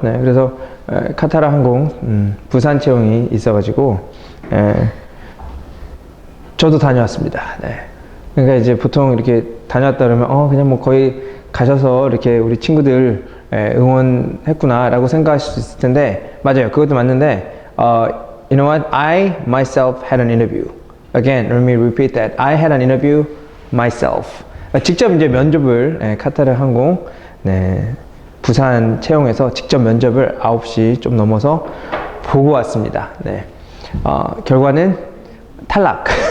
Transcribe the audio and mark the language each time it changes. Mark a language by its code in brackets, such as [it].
[ko] 네, 그래서 카타르 항공 부산 채용이 있어가지고 저도 다녀왔습니다. 네. 그러니까 이제 보통 이렇게 다녀왔다 그러면 그냥 뭐 거의 가셔서 이렇게 우리 친구들 응원했구나 라고 생각하실 수 있을 텐데, 맞아요, 그것도 맞는데 [en] you know what? I myself had an interview. Again, let me repeat that. I had an interview myself. [ko] 직접 이제 면접을 카타르 항공 부산 채용에서 직접 면접을 9시 좀 넘어서 보고 왔습니다. 네. 결과는 탈락.